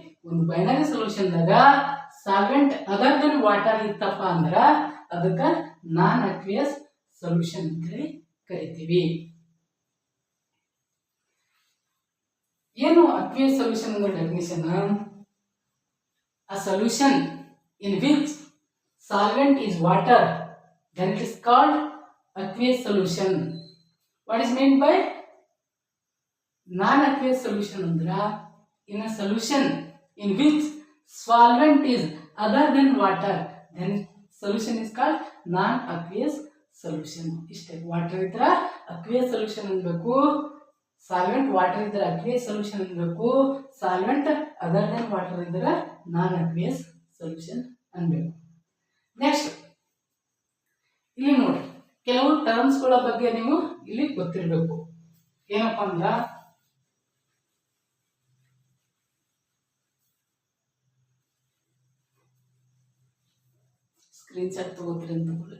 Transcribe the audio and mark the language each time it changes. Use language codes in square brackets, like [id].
[kn] ಒಂದು binary ಸೊಲ್ಯೂಷನ್ದಾಗ solvent other than water ಇತ್ತಪ್ಪ ಅಂದ್ರ ಅದಕ್ಕ ನಾನ್ ಅಕ್ವಿಯಸ್ ಸೊಲ್ಯೂಷನ್ ಅಂತ ಕರಿತೀವಿ. ಏನು ಅಕ್ವಿಯಸ್ ಸೊಲ್ಯೂಷನ್ ಅಂದ್ರೆ definition? [en] a solution in which solvent is water, then it is called aqueous solution. What is meant by non-aqueous solution? Andra, in a solution in which solvent is other than water, then solution is called non-aqueous solution. [kn] Ishte water idra aqueous solution anbeku, solvent water idra aqueous solution anbeku, solvent other than water idra non aqueous solution ಅನ್ಬೇಕು. Next ಇಲ್ಲಿ ನೋಡಿ, ಕೆಲವು terms ಗಳ ಬಗ್ಗೆ ನೀವು ಇಲ್ಲಿ ಗೊತ್ತಿರಬೇಕು. ಏನಪ್ಪಾ ಅಂದ್ರ ಸ್ಕ್ರೀನ್ ಶಾಟ್ ತಗೋತೀರಿ ಅಂತ